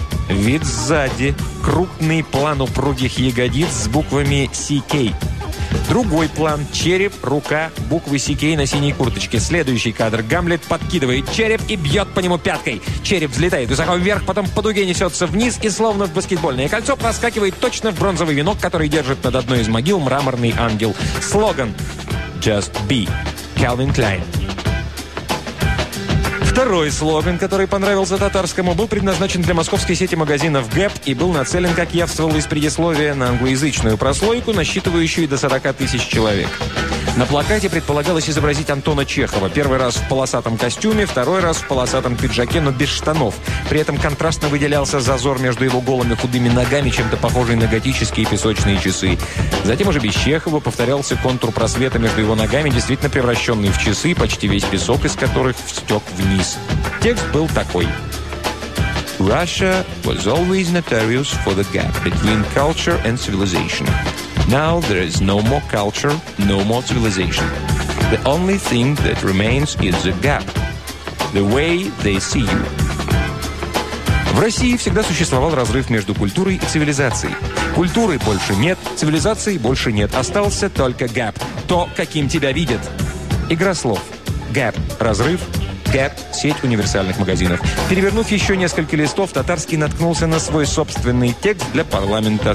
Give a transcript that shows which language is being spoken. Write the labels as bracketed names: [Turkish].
[Russian] Вид сзади. Крупный план упругих ягодиц с буквами «CK». Другой план. Череп, рука, буквы «CK» на синей курточке. Следующий кадр. Гамлет подкидывает череп и бьет по нему пяткой. Череп взлетает высоко вверх, потом по дуге несется вниз и словно в баскетбольное кольцо проскакивает точно в бронзовый венок, который держит над одной из могил мраморный ангел. Слоган [English] «Just be» [Russian] Calvin Klein. Второй слоган, который понравился татарскому, был предназначен для московской сети магазинов «Гэп» и был нацелен, как явствовало из предисловия, на англоязычную прослойку, насчитывающую до 40 тысяч человек. На плакате предполагалось изобразить Антона Чехова. Первый раз в полосатом костюме, второй раз в полосатом пиджаке, но без штанов. При этом контрастно выделялся зазор между его голыми худыми ногами, чем-то похожий на готические песочные часы. Затем уже без Чехова повторялся контур просвета между его ногами, действительно превращенный в часы, почти весь песок из которых стек вниз. Текст был такой. [English] «Russia was always notorious for the gap between culture and civilization. Now there is no more culture, no more civilization. The only thing that remains is the gap. The way they see you». [Russian] В России всегда существовал разрыв между культурой и цивилизацией. Культуры больше нет, цивилизации больше нет. Остался только гэп. То, каким тебя видят. Игра слов. Гэп – разрыв. Гэп – сеть универсальных магазинов. Перевернув еще несколько листов, татарский наткнулся на свой собственный текст для парламента.